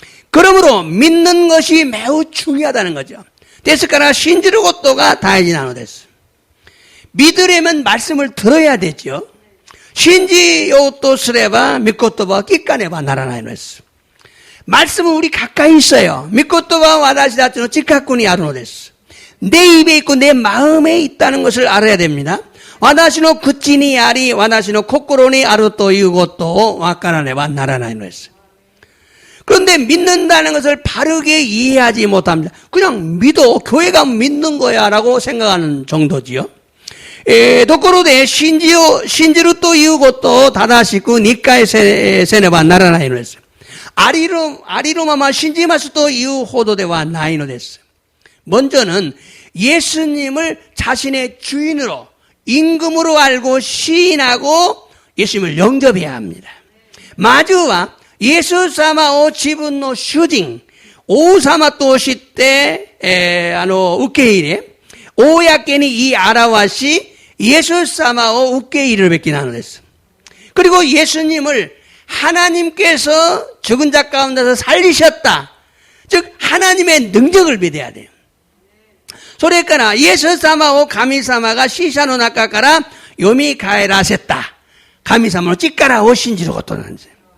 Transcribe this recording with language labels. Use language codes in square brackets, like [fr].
[ko] 그러므로 믿는 것이 매우 중요하다는 거죠. [ja] ですから信じることが大事なのです. [ko] 믿으려면 말씀을 들어야 되죠. [ja] 信じようとすれば御言葉を聞かねばならないのです. [ko] 말씀은 우리 가까이 있어요. [ja] 御言葉は私たちの近くにあるのです. [ko] 내 입에 있고 내 마음에 있다는 것을 알아야 됩니다. [ja] 私の口にあり私の心にあるということを分からねばならないのです. [ko] 그런데 믿는다는 것을 바르게 이해하지 못합니다. 그냥 믿어 교회가 믿는 거야 라고 생각하는 정도지요. [ja] ところで信じるということを正しく理解せねばならないのです. ありのまま信じますというほどではないのです. [ko] 먼저는 예수님을 자신의 주인으로 임금으로 알고 시인하고 예수님을 영접해야 합니다. [ja] まずはイエス様を自分の主人、王様として受け入れ、公に言い表し예수様を受け入れるべきなのです. [ko] 그리고 예수님을 하나님께서 죽은 자 가운데서 살리셨다. 즉 하나님의 능력을 믿어야 돼요. [ja] それからイエス様を神様が死者の中から蘇らせた神様の力を信じることなんです.